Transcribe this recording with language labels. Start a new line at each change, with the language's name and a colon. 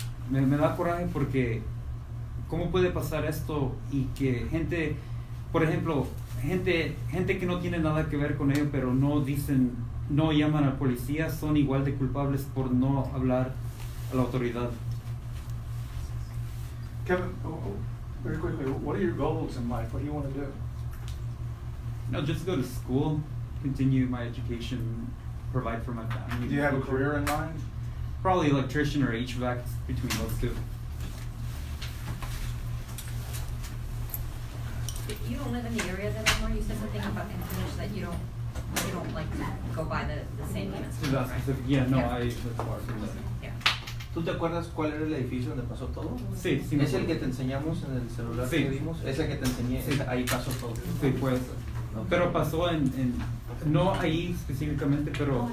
Spanish: Me da coraje porque ¿cómo puede pasar esto? Y que gente, por ejemplo, gente que no tiene nada que ver con ello, pero no llaman al policía, son igual de culpables por no hablar a la autoridad.
English: Kevin, very quickly, what are your goals in life? What do you want to do? No, just go to school, continue my education, provide for my family. Do you have a career in mind? Probably electrician or HVAC, between those two. You don't live in the area anymore. You said something about in Finnish that you don't like to go by the same units. Yeah, no, Yeah. I live far from that. Yeah.
Spanish: ¿Tú te acuerdas cuál era el edificio donde pasó todo? Sí, sí. ¿Es el que te enseñamos en el celular Sí. que vimos? ¿Es el que te enseñé? Sí. Ahí pasó todo. Sí, pues. Pero pasó no ahí específicamente, pero